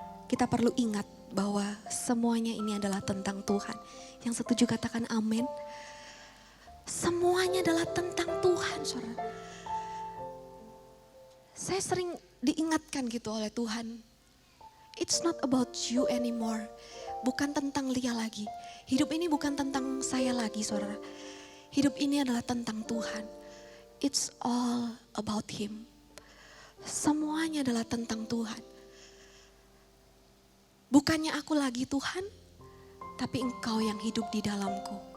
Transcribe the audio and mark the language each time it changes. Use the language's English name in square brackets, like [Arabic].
[Indonesian] Kita perlu ingat bahwa semuanya ini adalah tentang Tuhan. Yang setuju katakan amin. Semuanya adalah tentang Tuhan, saudara. Saya sering diingatkan gitu oleh Tuhan. [English] It's not about you anymore. [Indonesian] Bukan tentang Lia lagi. Hidup ini bukan tentang saya lagi, saudara. Hidup ini adalah tentang Tuhan. [English] It's all about Him. [Indonesian] Semuanya adalah tentang Tuhan. Bukannya aku lagi Tuhan, tapi Engkau yang hidup di dalamku.